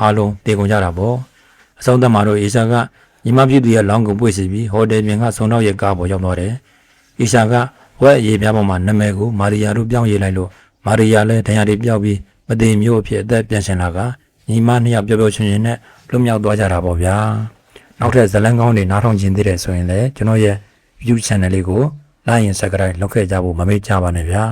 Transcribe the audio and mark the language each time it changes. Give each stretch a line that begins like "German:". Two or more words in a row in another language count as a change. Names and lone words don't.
Burmese: အားလုံးတေကုန်ကြတာပေါ့အဆုံးသတ်မှာတော့အေရှာကညီမဖြစ်သူရဲ့လောင်းကိုပွေ့စီပြီးဟိုတယ်ပြင်ကဆုံတော့ရဲ့ကားပေါ်ရောက်သွားတယ်အေရှာကဝက်ရေပြားပေါ်မှာနာမည်ကိုမာရီယာတို့ပြောင်းရေးလိုက်လို့မာရီယာလည်းဒဏ်ရာတွေပြောက်ပြီးမသိမျိုးအဖြစ်အသက်ပြန်ရှင်လာကညီမနှစ်ယောက်ပျော်ပျော်ရွှင်ရွှင်နဲ့လွတ်မြောက်သွားကြတာပေါ့ဗျာနောက်ထပ်ဇလန်းကောင်းတွေနားထောင်ခြင်းသေးတယ်ဆိုရင်လည်းကျွန်တော်ရဲ့ YouTube channel လေးကို
English: like and subscribe
Burmese: လုပ်ခဲ့ကြဖို့မမေ့ကြပါနဲ့ဗျာ